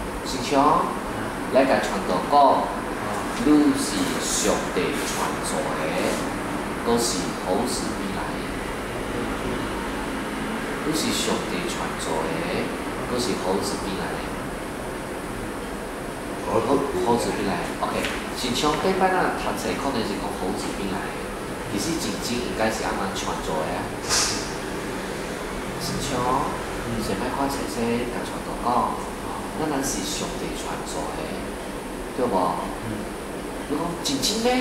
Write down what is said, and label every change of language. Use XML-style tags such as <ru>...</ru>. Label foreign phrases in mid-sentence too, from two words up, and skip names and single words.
<nan>是像来甲传道讲，你是上帝创造的，都是好事变来的。你是上帝创造的，都是好事变来的。好事变来的 ，OK。是像顶摆咱读册可能是讲好事变来的，其实真正应该是安怎创造的啊？是像上摆看册册甲传道讲。咱是上帝创造的，对无？你讲真正呢？</nan>